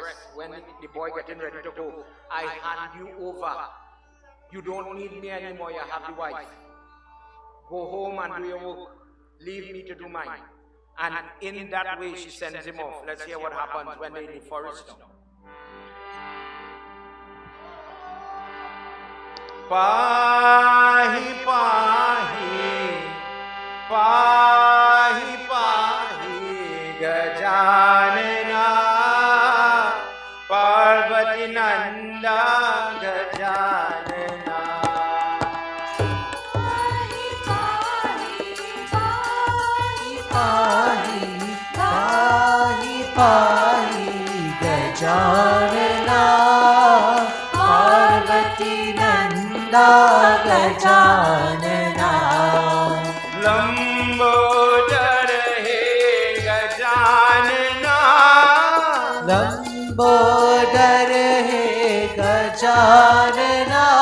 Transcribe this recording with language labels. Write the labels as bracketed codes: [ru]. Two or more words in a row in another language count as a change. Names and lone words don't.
[en] When the boy getting ready to go, I hand you over. You don't need me anymore. You have the wife. Go home and do your work. Leave me to do mine. And in that way, she sends him off. Let's hear what happens when they're in the forest now. [sa] पाहि पाहि, पाहि पाहि, गजानन, पार्वती नन्द गजानन. पाहि पाहि, पाहि पाहि, पाहि पाहि, गजानन, पार्वती गजानन. लम्बोदर हे गजानन, लम्बोदर हे गजानन,